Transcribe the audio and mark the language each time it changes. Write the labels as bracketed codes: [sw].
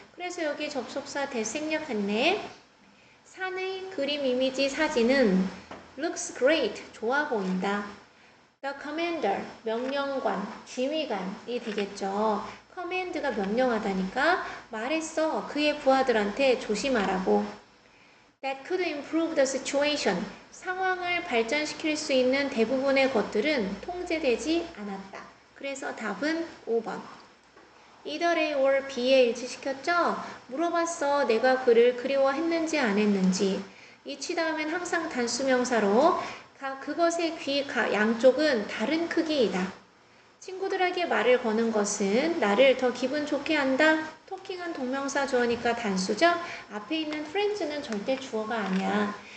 [ko] 그래서 여기 접속사 대생략했네. 산의 그림 이미지 사진은 [en] looks great. [ko] 좋아 보인다. [en] The commander. [ko] 명령관. 지휘관이 되겠죠. command가 명령하다니까 말했어. 그의 부하들한테 조심하라고. [en] That could improve the situation. [ko] 상황을 발전시킬 수 있는 대부분의 것들은 통제되지 않았다. 그래서 답은 5번. Either A or B에 일치시켰죠? 물어봤어. 내가 그를 그리워했는지 안 했는지. each 다음엔 항상 단수명사로 그것의 귀 양쪽은 다른 크기이다. 친구들에게 말을 거는 것은 나를 더 기분 좋게 한다. 토킹은 동명사 주어니까 단수죠. 앞에 있는 friends는 절대 주어가 아니야.